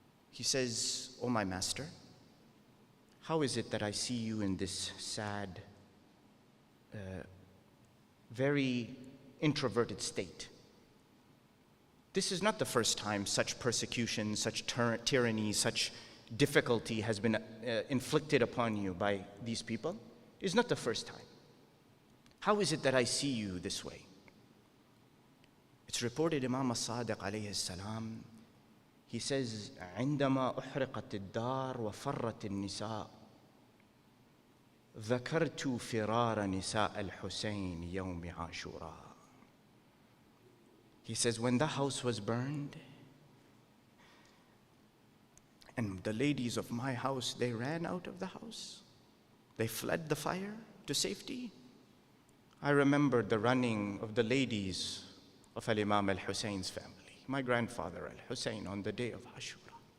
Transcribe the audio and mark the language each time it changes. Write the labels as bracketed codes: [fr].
[en] He says, "Oh my master, how is it that I see you in this sad, very introverted state? This is not the first time such persecution, such tyranny, such difficulty has been inflicted upon you by these people. It's not the first time. How is it that I see you this way? It's reported Imam as-Sadiq alayhi salam, he says, [ar] عندما أحرقت الدار وفرت النساء ذكرت فرار نساء الحسين يوم عاشوراء. [en] He says, when the house was burned, and the ladies of my house, they ran out of the house. They fled the fire to safety. I remembered the running of the ladies of Imam al-Husain's family, my grandfather al-Husain, on the day of Ashura.